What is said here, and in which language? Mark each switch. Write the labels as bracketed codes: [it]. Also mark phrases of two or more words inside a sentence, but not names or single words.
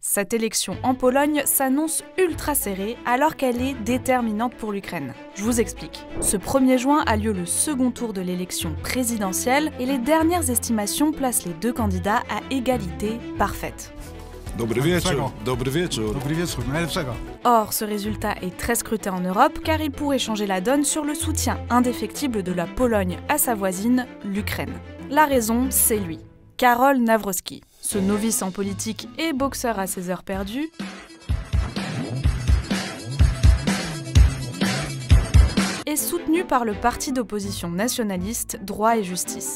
[fr] Cette élection en Pologne s'annonce ultra serrée alors qu'elle est déterminante pour l'Ukraine. Je vous explique. Ce 1er juin a lieu le second tour de l'élection présidentielle et les dernières estimations placent les deux candidats à égalité parfaite. [pl] Dobry wieczór. Dobry wieczór. Dobry wieczór, najlepszego. [fr] Or, ce résultat est très scruté en Europe car il pourrait changer la donne sur le soutien indéfectible de la Pologne à sa voisine, l'Ukraine. La raison, c'est lui, Karol Nawrocki. Ce novice en politique et boxeur à ses heures perdues, est soutenu par le parti d'opposition nationaliste Droit et Justice.